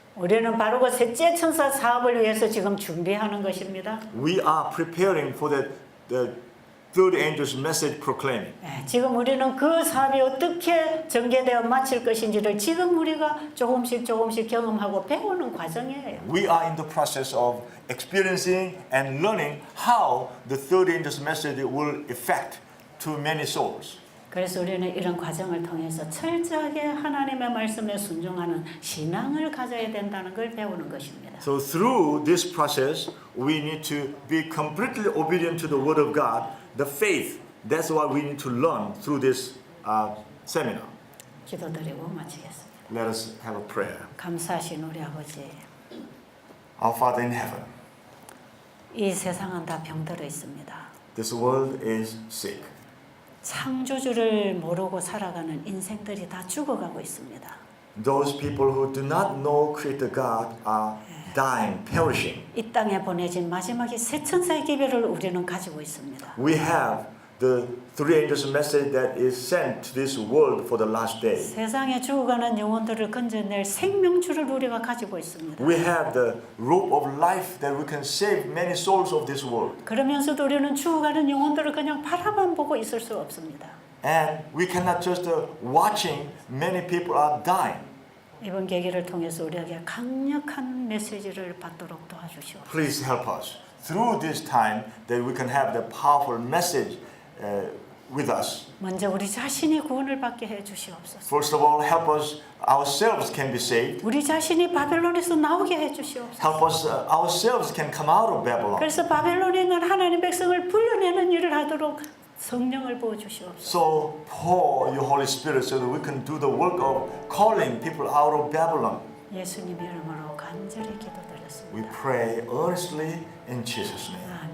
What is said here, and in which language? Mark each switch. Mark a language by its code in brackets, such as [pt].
[ko] 우리는 바로 그 셋째 천사 사업을 위해서 지금 준비하는 것입니다. [en] We are preparing for the third angel's message proclaiming. [ko] 예, 지금 우리는 그 사업이 어떻게 전개되어 마칠 것인지를 지금 우리가 조금씩 경험하고 배우는 과정이에요. [en] We are in the process of experiencing and learning how the third angel's message will affect to many souls. [ko] 그래서 우리는 이런 과정을 통해서 철저하게 하나님의 말씀에 순종하는 신앙을 가져야 된다는 걸 배우는 것입니다. [en] So through this process, we need to be completely obedient to the Word of God, the faith. That's what we need to learn through this seminar. [ko] 기도드리고 마치겠습니다. [en] Let us have a prayer. [ko] 감사하신 우리 아버지, [en] Our Father in heaven, [ko] 이 세상은 다 병들어 있습니다. [en] this world is sick. [ko] 창조주를 모르고 살아가는 인생들이 다 죽어가고 있습니다. [en] Those people who do not know Creator God are dying, perishing. [ko] 이 땅에 보내진 마지막에 새 천사의 기별을 우리는 가지고 있습니다. [en] We have the three angels message that is sent to this world for the last day. [ko] 세상에 죽어가는 영혼들을 건져낼 생명줄을 우리가 가지고 있습니다. [en] We have the rope of life that we can save many souls of this world. [ko] 그러면서도 우리는 죽어가는 영혼들을 그냥 바라만 보고 있을 수 없습니다. [en] And we cannot just watching many people are dying. [ko] 이번 계기를 통해서 우리에게 강력한 메시지를 받도록 도와주시옵소서. [en] Please help us through this time that we can have the powerful message with us. [ko] 먼저 우리 자신이 구원을 받게 해 주시옵소서. [en] First of all, help us ourselves can be saved. [ko] 우리 자신이 바벨론에서 나오게 해 주시옵소서. [en] Help us ourselves can come out of Babylon. [ko] 그래서 바벨론에 있는 하나님의 백성을 불러내는 일을 하도록 성령을 부어 주시옵소서. [en] So pour your Holy Spirit so that we can do the work of calling people out of Babylon. [ko] 예수님 이름으로 간절히 [en] We [ko] 기도드렸습니다. [en] pray earnestly in Jesus' name.